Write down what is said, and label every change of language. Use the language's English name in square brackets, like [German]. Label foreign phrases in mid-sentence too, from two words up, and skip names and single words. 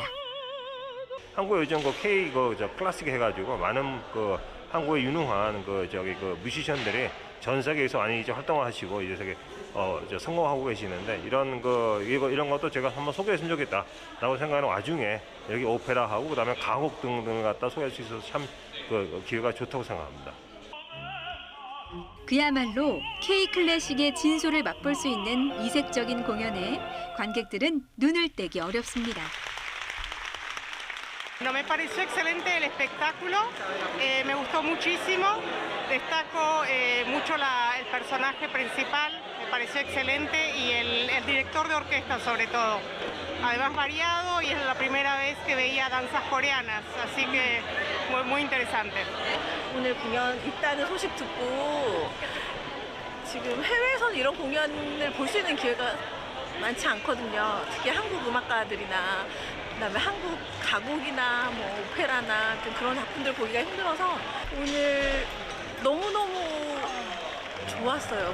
[Korean] 한국에 요즘 K 클래식 해가지고 많은 한국에 유능한 뮤지션들이 전 세계에서 많이 이제 활동을 하시고 이제 성공하고 계시는데 이런 것도 제가 한번 소개했으면 좋겠다라고 생각하는 와중에 여기 오페라하고 그다음에 가곡 등을 갖다 소개할 수 있어서 참 기회가 좋다고 생각합니다. 그야말로 K-클래식의 진수를 맛볼 수 있는 이색적인 공연에 관객들은 눈을 떼기 어렵습니다. [Spanish] No, me pareció excelente el espectáculo, me gustó muchísimo, destaco mucho el personaje principal, me pareció excelente y el director de orquesta sobre todo. Además variado y es la primera vez que veía danzas coreanas, así que muy interesante. [Korean] 오늘 공연 있다는 소식 듣고 지금 해외에서는 이런 공연을 볼 수 있는 기회가 많지 않거든요. 특히 한국 음악가들이나 그다음에 한국 가곡이나 오페라나 좀 그런 작품들 보기가 힘들어서 오늘 너무너무 좋았어요.